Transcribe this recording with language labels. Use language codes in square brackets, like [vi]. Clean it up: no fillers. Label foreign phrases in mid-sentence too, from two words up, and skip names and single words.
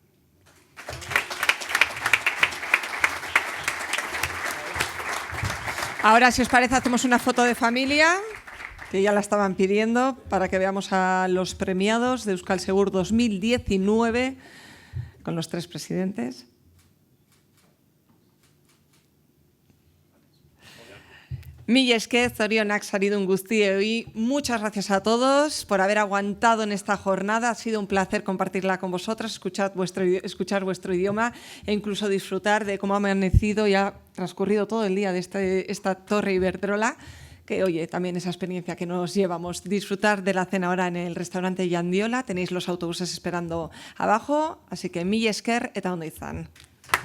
[es] Ahora, si os parece, hacemos una foto de familia, que ya la estaban pidiendo, para que veamos a los premiados de Euskal Segur 2019 con los tres presidentes. [eu] Mila esker, zorionak saridun guztioi. [es] Muchas gracias a todos por haber aguantado en esta jornada. Ha sido un placer compartirla con vosotros, escuchar vuestro idioma e incluso disfrutar de cómo ha amanecido y ha transcurrido todo el día de esta Torre Iberdrola, que oye, también esa experiencia que nos llevamos. Disfrutar de la cena ahora en el restaurante Yandiola, tenéis los autobuses esperando abajo, así que [eu] mila esker eta ondo izan.